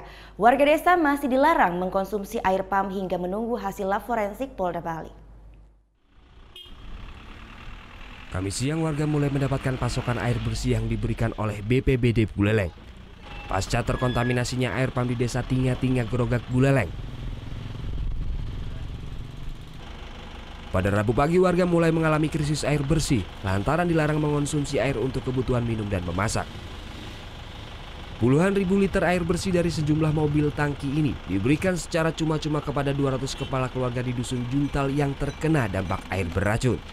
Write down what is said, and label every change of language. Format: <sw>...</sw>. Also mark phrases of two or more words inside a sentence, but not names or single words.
<id>Warga desa masih dilarang mengkonsumsi air pam hingga menunggu hasil lab forensik Polda Bali. Kamis siang warga mulai mendapatkan pasokan air bersih yang diberikan oleh BPBD Buleleng. Pasca terkontaminasinya air pam di Desa Tingga-Tingga Grogak Buleleng. Pada Rabu pagi warga mulai mengalami krisis air bersih lantaran dilarang mengonsumsi air untuk kebutuhan minum dan memasak. Puluhan ribu liter air bersih dari sejumlah mobil tangki ini diberikan secara cuma-cuma kepada 200 kepala keluarga di Dusun Juntal yang terkena dampak air beracun.</id>